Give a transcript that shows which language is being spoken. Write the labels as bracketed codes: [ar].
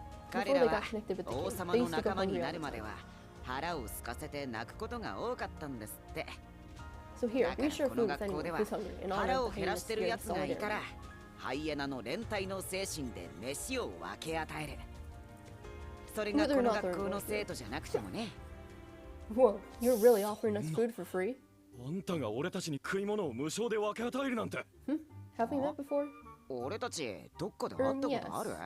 [ja] 彼らは王様の仲間になるまでは腹を空かせて泣くことが多かったんですって。だからこの学校では腹を減らしてるやつがいたらハイエナの連帯の精神で飯を分け与える。それがこの学校の生徒じゃなくてもね。 [en] Whoa, you're really offering us food for free? [ja] あんたが俺たちに食い物を無償で分け与えるなんて。 [en] Have we met before? [ja] 俺たちどっかで会ったことある？